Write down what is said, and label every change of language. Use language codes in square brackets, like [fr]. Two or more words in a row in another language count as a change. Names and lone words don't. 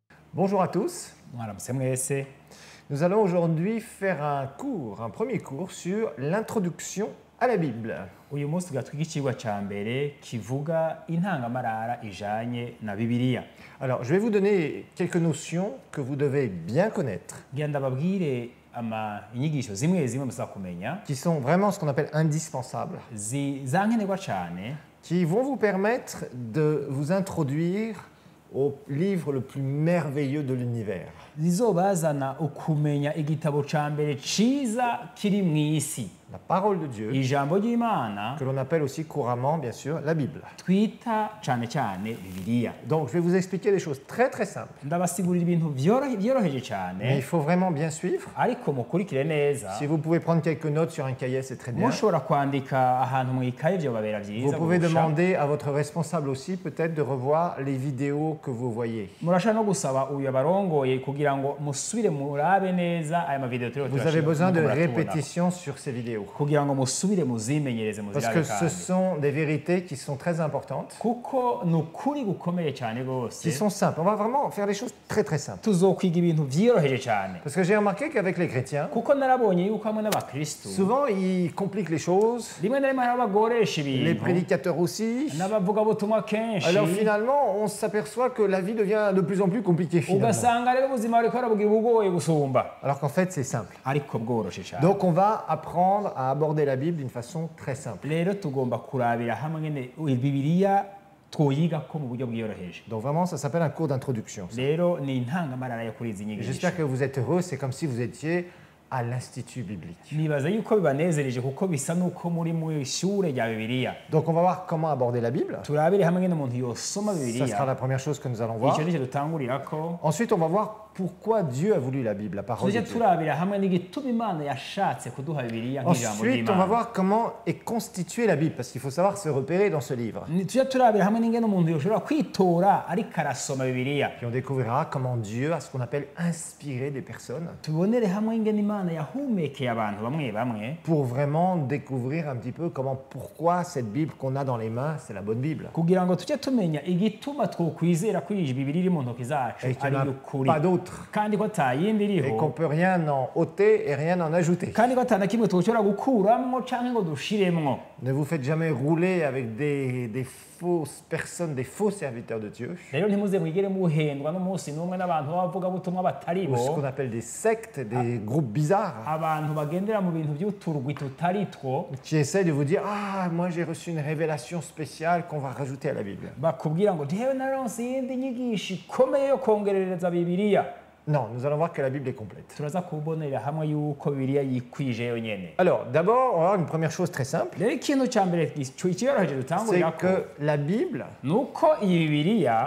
[fr] Bonjour à tous. [rn] Mwaramutse mwese. [fr] Nous allons aujourd'hui faire un premier cours sur l'introduction à la Bible. [rn] Uyu munsi tugatwiga icigwa ca mbere kivuga intangamarara ijanye na Bibiliya. [fr] Alors, je vais vous donner quelques notions que vous devez bien connaître, [rn] Ngira ndababwire inyigisho zimwe zimwe musa kumenya [fr] qui sont vraiment ce qu'on appelle indispensables, [rn] zankenerwa cane [fr] qui vont vous permettre de vous introduire au livre le plus merveilleux de l'univers. [rn] zizobazana ukumenya igitabo ca mbere ciza kiri mw'isi, [fr] La parole de Dieu, [rn] ijambo ry'Imana [fr] que l'on appelle aussi couramment, bien sûr, la Bible. [rn] twita cane cane Bibiliya. [fr] Donc, je vais vous expliquer des choses très très simples, [rn] Ndabasigurira ibintu vyoroheje [fr] mais [rn] cane, [fr] il faut vraiment bien suivre. [rn] ariko mukurikire neza. [fr] Si vous pouvez prendre quelques notes sur un cahier, c'est très bien. [rn] Mushobora kwandika ahantu mw'ikaye vyobabera [fr] Vous [rn] vyiza [fr] pouvez [rn] kurusha. [fr] demander à votre responsable aussi peut-être de revoir les vidéos que vous voyez. [rn] Murashaka no gusaba uyu abarongoye kugira ngo musubire murabe neza aya mavideo turiho [fr] Vous avez besoin de [rn] muratubona. [fr] répétition sur ces vidéos. [rn] kugira ngo musubire muzimenyereze [fr] Parce que [rn] muzirabe [fr] ce [rn] kandi [fr] sont des vérités qui sont très importantes, [rn] kuko ni ukuri gukomeye cyane rwose [fr] qui sont simples. On va vraiment faire les choses très très simples. [rn] tuzokwiga ibintu vyoroheje cyane [fr] Parce que j'ai remarqué qu'avec les chrétiens, [rn] kuko narabonye yuko hamwe n'abakristu [fr] souvent ils compliquent les choses, [rn] rimwe na rimwe hari abagoresha [fr] les [rn] ibintu [fr] prédicateurs aussi. [rn] n'abavugabutumwa kenshi [fr] Alors finalement, on s'aperçoit que la vie devient de plus en plus compliquée finalement. [rn] ugasanga rero ubuzima buriko burabugira ubugoye gusumba [fr] Alors qu'en fait, c'est simple. [rn] ariko bworoshe cyane. [fr] Donc on va apprendre à aborder la Bible d'une façon très simple. [rn] Rero tugomba kurabira hamwe nyene Bibiliya twoyigako mu buryo bwiyoroheje. [fr] Donc vraiment, ça s'appelle un cours d'introduction. [rn] Rero ni intangamarara yo kuri izi nyigisho. [fr] J'espère que vous êtes heureux, c'est comme si vous étiez à l'Institut biblique. [rn] Nibaza yuko bibanezereje kuko bisa nuko muri mu ishure rya Bibiliya. [fr] Donc on va voir comment aborder la Bible. [rn] Turabire hamwe nyene umuntu yosoma [fr] Ça sera [rn] Bibiliya. [fr] la première chose que nous allons voir. [rn] Ico nico dutangurirako. [fr] Ensuite, on va voir pourquoi Dieu a voulu la Bible, la parole de [rn] Tuje [fr] Dieu. [rn] turabira hamwe n'igituma Imana yashatse kuduha Bibiliya nk'ijambo [fr] Ensuite, on va [rn] ry'Imana. [fr] voir comment est constituée la Bible, parce qu'il faut savoir se repérer dans ce livre. [rn] Tuje turabira hamwe n'ingene umuntu yoshobora kwitora ariko arasoma Bibiliya. [fr] Puis on découvrira comment Dieu a ce qu'on appelle inspiré des personnes [rn] Tubonere hamwe ingene Imana yahumekeye abantu bamwe bamwe [fr] pour vraiment découvrir un petit peu pourquoi cette Bible qu'on a dans les mains, c'est la bonne Bible. [rn] kugira ngo tujye tumenya igituma twokwizera ko iyi Bibiliya iri mu ntoki zacu [fr] Et qu'il n'y [rn] ari [fr] en a [rn] ukuri [fr] pas d'autre. [rn] kandi ko atayindi [fr] Et qu'on [rn] iriho [fr] peut rien en ôter et rien en ajouter. [rn] kandi ko atana kimwe twoshobora gukuramwo canke ngo dushiremwo. [fr] Ne vous faites jamais rouler avec des fausses personnes, des faux serviteurs de Dieu, [rn] Rero ntimuze mwigere muhendwa n'umunsi n'umwe n'abantu b'abavugabutumwa batari [fr] ou ce [rn] bo, [fr] qu'on appelle des sectes, des groupes bizarres, [rn] abantu bagendera mu bintu by'uturwi tutari two, [fr] qui essaient de vous dire ah, moi j'ai reçu une révélation spéciale qu'on va rajouter à la Bible. [rn] bakubwira ngo ntewe naronse iyindi nyigisho ikomeye yo kongerereza Bibiliya. [fr] Non, nous allons voir que la Bible est complète. [rn] Turaza kubonera hamwe yuko Bibiliya yikwije yonyene. [fr] Alors, d'abord, on va voir une première chose très simple, [rn] Rero ikintu ca mbere kiyoroheje [fr] c'est [rn] dutangurirako [fr] que la Bible, [rn] nuko iyi Bibiliya